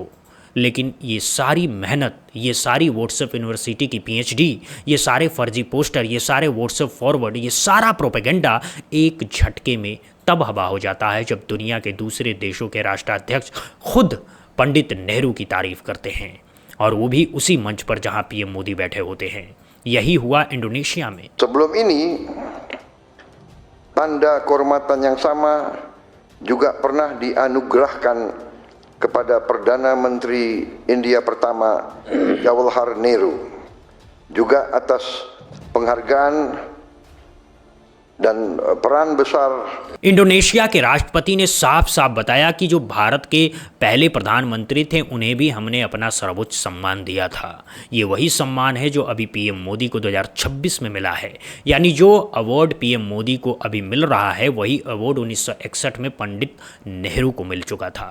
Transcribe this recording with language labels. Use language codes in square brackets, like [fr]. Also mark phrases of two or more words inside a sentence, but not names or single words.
[hi] लेकिन ये सारी मेहनत, ये सारी [en] WhatsApp University [hi] की पीएचडी, ये सारे फर्जी पोस्टर, ये सारे [en] WhatsApp forward, [hi] ये सारा प्रोपेगेंडा एक झटके में तब हवा हो जाता है जब दुनिया के दूसरे देशों के राष्ट्राध्यक्ष खुद पंडित नेहरू की तारीफ करते हैं, और वो भी उसी मंच पर जहां पीएम मोदी बैठे होते हैं। यही हुआ इंडोनेशिया में। [id] Sebelum ini, tanda kehormatan yang sama juga pernah dianugerahkan kepada Perdana Menteri India pertama Jawaharlal Nehru, juga atas penghargaan dan peran besar। [hi] इंडोनेशिया के राष्ट्रपति ने साफ साफ बताया कि जो भारत के पहले प्रधानमंत्री थे उन्हें भी हमने अपना सर्वोच्च सम्मान दिया था। ये वही सम्मान है जो अभी पीएम मोदी को 2026 में मिला है, यानी जो अवार्ड पीएम मोदी को अभी मिल रहा है वही अवार्ड 1961 में पंडित नेहरू को मिल चुका था।